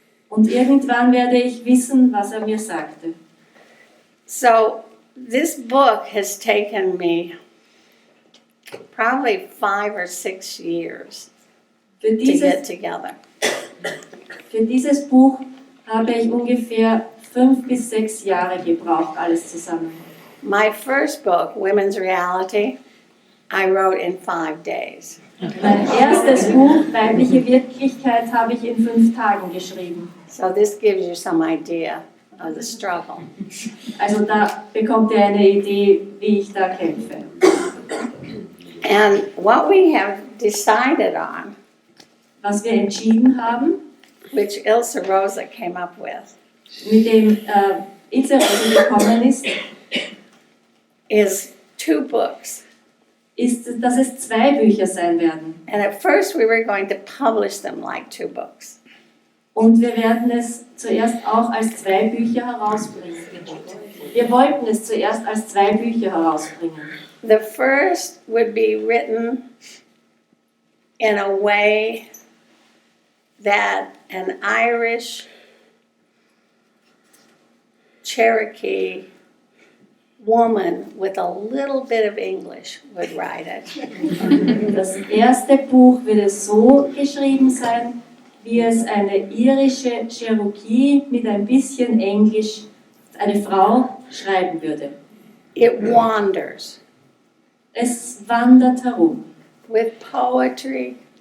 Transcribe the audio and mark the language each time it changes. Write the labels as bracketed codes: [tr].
[de] Und irgendwann werde ich wissen, was er mir sagte. [en] So this book has taken me probably 5 or 6 years [de] Für [en] to get [de] dieses, [en] together. [de] für dieses Buch habe ich ungefähr 5 bis 6 Jahre gebraucht, alles zusammen. [en] My first book, Women's Reality, I wrote in 5 days. [de] Mein erstes Buch, Weibliche Wirklichkeit, habe ich in 5 Tagen geschrieben. [en] So this gives you some idea of the struggle. [de] Also da bekommt ihr eine Idee, wie ich da kämpfe. [en] And what we have decided on, [de] Was wir entschieden haben, [en] which Ilse Rosa came up with, [de] mit dem Ilse Rosa gekommen ist, [en] is 2 books. [de] ist, dass es 2 Bücher sein werden. [en] And at first we were going to publish them like 2 books. [de] Und wir werden es zuerst auch als 2 Bücher herausbringen. Wir wollten es zuerst als 2 Bücher herausbringen. [en] The first would be written in a way that an Irish Cherokee woman with a little bit of English would write it. [de] Das erste Buch wird es so geschrieben sein, wie es eine irische Cherokee mit ein bisschen Englisch, eine Frau, schreiben würde. [en] It wanders [de] Es wandert herum [en] with poetry